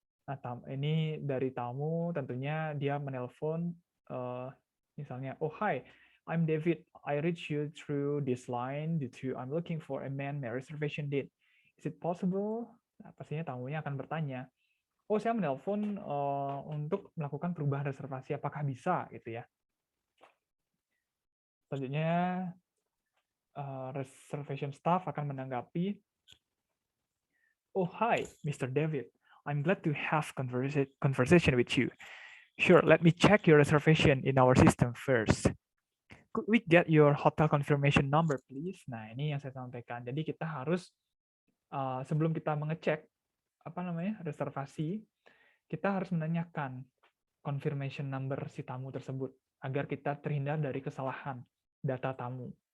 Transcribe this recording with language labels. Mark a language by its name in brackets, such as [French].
[Indonesian] Nah, ini dari tamu, tentunya dia menelpon, misalnya, [English] oh hi, I'm David. I reached you through this line due to I'm looking for a man my reservation date. Is it possible? [Indonesian] Nah, pastinya tamunya akan bertanya, oh saya menelpon untuk melakukan perubahan reservasi, apakah bisa gitu ya? Selanjutnya reservation staff akan menanggapi, [English] oh hi, Mr. David. I'm glad to have conversation with you. Sure, let me check your reservation in our system first. Could we get your hotel confirmation number, please? [Indonesian] Nah, ini yang saya sampaikan. Jadi kita harus sebelum kita mengecek reservasi, kita harus menanyakan confirmation number si tamu tersebut agar kita terhindar dari kesalahan data tamu.